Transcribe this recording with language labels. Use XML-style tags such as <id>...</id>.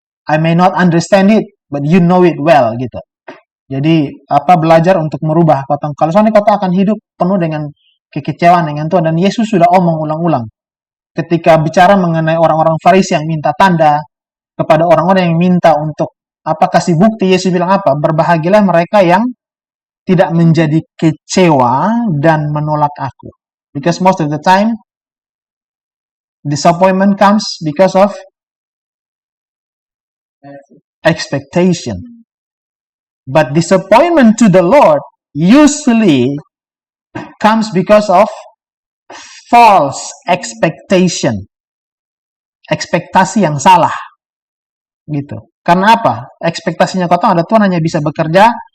<en>I may not understand it, but you know it well, gitu.</en> <id>Jadi belajar untuk merubah kotong. Kalau soalnya kota akan hidup penuh dengan kekecewaan dengan Tuhan, dan Yesus sudah omong ulang-ulang. Ketika bicara mengenai orang-orang Farisi yang minta tanda kepada orang-orang yang minta untuk kasih bukti, Yesus bilang apa? Berbahagialah mereka yang tidak menjadi kecewa dan menolak aku.</id> <en>Because most of the time, disappointment comes because of expectation. But disappointment to the Lord usually comes because of false expectation.</en> <id>Ekspektasi yang salah. Gitu. Karena apa? Ekspektasinya kotong ada Tuhan hanya bisa bekerja</id>